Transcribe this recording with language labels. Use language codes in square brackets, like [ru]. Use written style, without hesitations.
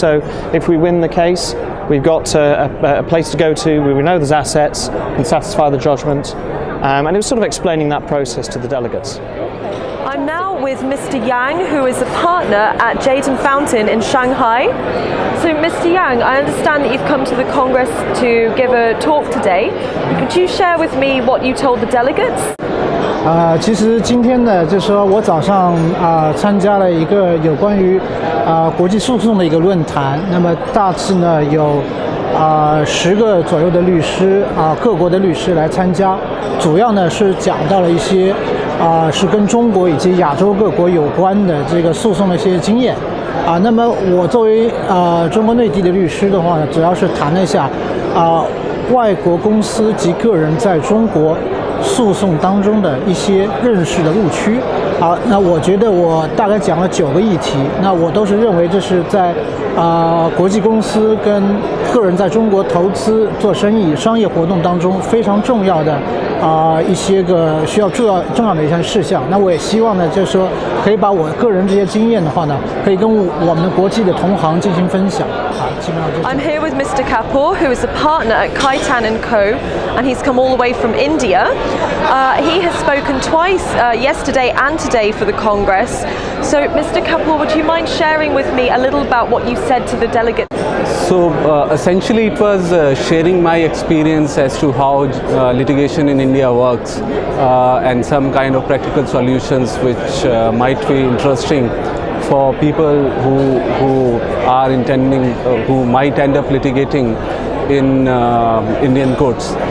[en] So if we win the case, we've got a place to go to, we know there's assets, can satisfy the judgment, and it was sort of explaining that process to the delegates. I'm now with Mr. Yang, who is a partner at Jade & Fountain in Shanghai. So Mr. Yang, I understand that you've come to the Congress to give a talk today. Could you share with me what you told the delegates? [zh] 其实今天呢，就是说我早上参加了一个有关于国际诉讼的一个论坛。那么大致呢有10个左右的律师各国的律师来参加，主要呢是讲到了一些是跟中国以及亚洲各国有关的这个诉讼的一些经验那么我作为中国内地的律师的话呢，主要是谈了一下外国公司及个人在中国诉讼当中的一些认识的误区。好，那我觉得我大概讲了9个议题，那我都是认为这是在国际公司跟个人在中国投资做生意商业活动当中非常重要的一些个需要重要的一些事项。那我也希望呢，就是说可以把我个人这些经验的话呢，可以跟我们国际的同行进行分享。基本上就是。 [en] I'm here with Mr. Kapoor, who is a partner at Kaitan & Co, and he's come all the way from India. He has spoken twice yesterday and today for the Congress. So, Mr. Kapoor, would you mind sharing with me a little about what you said to the delegates? So essentially it was sharing my experience as to how litigation in India works and some kind of practical solutions which might be interesting for people who are intending, who might end up litigating in Indian courts.